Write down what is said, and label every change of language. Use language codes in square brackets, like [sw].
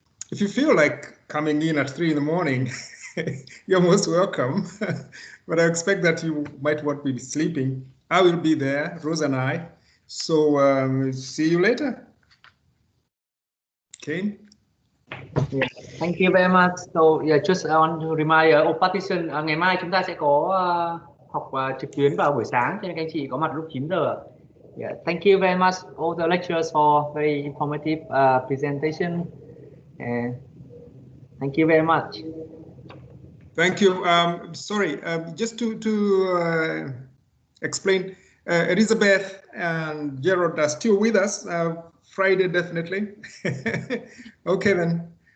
[en] If you feel like coming in at 3 in the morning, you're most welcome. But I expect that you might want to be sleeping. I will be there, Rose and I. So see you later. Okay. Yeah, thank you very much. So yeah, just want to remind all participants, [vi] ngày mai chúng ta sẽ có học trực tuyến vào buổi sáng, cho nên các anh chị có mặt lúc 9 giờ. [en] Yeah, thank you very much all the lecturers for very informative presentation. And thank you very much. Thank you. Sorry, just to explain, Elizabeth and Gerard are still with us. Friday, definitely. Okay, then.